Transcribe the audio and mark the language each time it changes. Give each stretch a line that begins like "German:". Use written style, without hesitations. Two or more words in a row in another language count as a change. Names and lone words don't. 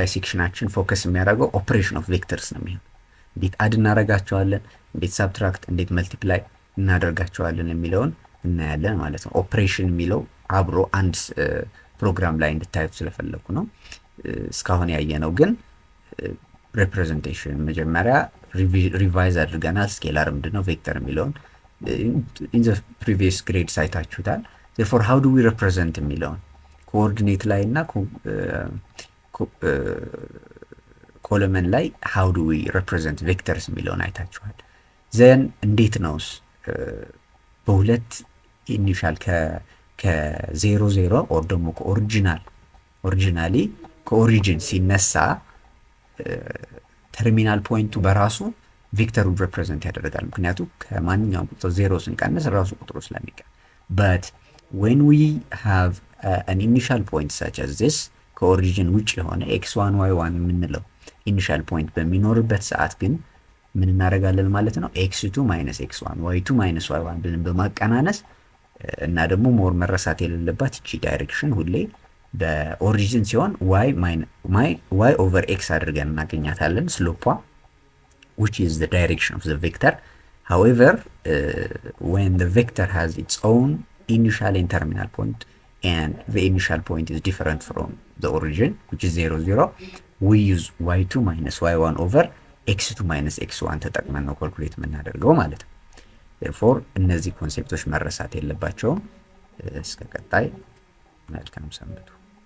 Amharic: ሴክሽናችን ፎከስ የሚያደርገው
English: operation of vectors
Amharic: ነው የሚሆነው። እንዴት አድ እናደርጋቸዋለን፣ እንዴት ሰብትራክት፣ እንዴት መልቲፕላይ እናደርጋቸዋለን የሚለውን እናያለን ማለት ነው። ኦፕሬሽን የሚለው አብሮ አንድ ፕሮግራም ላይ እንድታዩት ስለፈለኩ ነው። እስካሁን ያየነው ግን ሪፕሬዘንቴሽን መጀመሪያ ሪቫይዝ አድርገናል። ስኬላር ምንድነው፣ ቬክተር የሚለውን
English: in the previous grade
Amharic: ሳይታችሁታል።
English: therefore how do we represent
Amharic: የሚለውን ኮኦርዲኔት ላይ እና ኮለመን ላይ
English: how do we represent vectors
Amharic: የሚለውን አይታችኋል። then እንዴት ነውስ በሁለት ኢኒሻል ከ00 ኦር ደግሞ ኦሪጂናሊ ከኦሪጂን ሲነሳ ተርሚናል ፖይንቱ በራሱ ቬክተሩን ሪፕሬዘንት ያደርጋል። ምክንያቱም ከማንኛውም ቁጥር 0 ስንቀንስ ራሱ ቁጥሩ ስለሚቀር
English: but when we have an initial point such as this
Amharic: ከኦሪጂን ውጭ የሆነ x1 y1 የምንለው
English: initial point
Amharic: በሚኖርበት ሰዓት ግን ምን እናደርጋለን ማለት ነው?
English: x2 minus x1 y2 minus y1
Amharic: ብለን በማቀናነስ እና ደግሞ ሞር መረሳት የሌለባት እቺ ዳይሬክሽን ሁሌ በኦሪጂን ሲሆን
English: y over x
Amharic: አድርገን እናገኛታለን ስሎፓ
English: which is the direction of the vector. However, when the vector has its own initial and terminal point and the initial point is different from the origin which is 0 0, we use y2 minus y1 over x2 minus x1
Amharic: ተጠቅመን ነው ካልኩሌት የምናደርገው ማለት ነው።
English: therefore
Amharic: እነዚህ ኮንሴፕቶች መረሳት የለባቸውም። እስከ ቀጣይ መልካም ሰንብቱ።